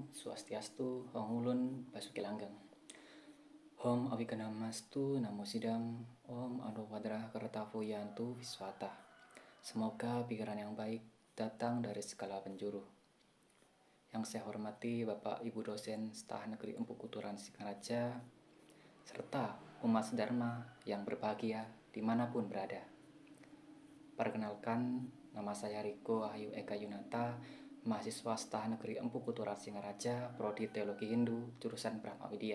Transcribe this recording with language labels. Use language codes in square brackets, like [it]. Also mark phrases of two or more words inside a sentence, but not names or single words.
[sa] Swastiastu, Om Ulun, Basuki Langgeng. Om Awikanamastu, Namo Sidam, Om Anupadra Kartavu Yantu Viswata. [id] Semoga pikiran yang baik datang dari segala penjuru. Yang saya hormati Bapak Ibu dosen Staf Negeri Empu Kuturan Singaraja, serta umat sedharma yang berbahagia dimanapun berada. Perkenalkan, nama saya Riko Ayu Eka Yunata, mahasiswa Staf Negeri Empu Kuturan Singaraja, Prodi Teologi Hindu, jurusan Brahma Widya.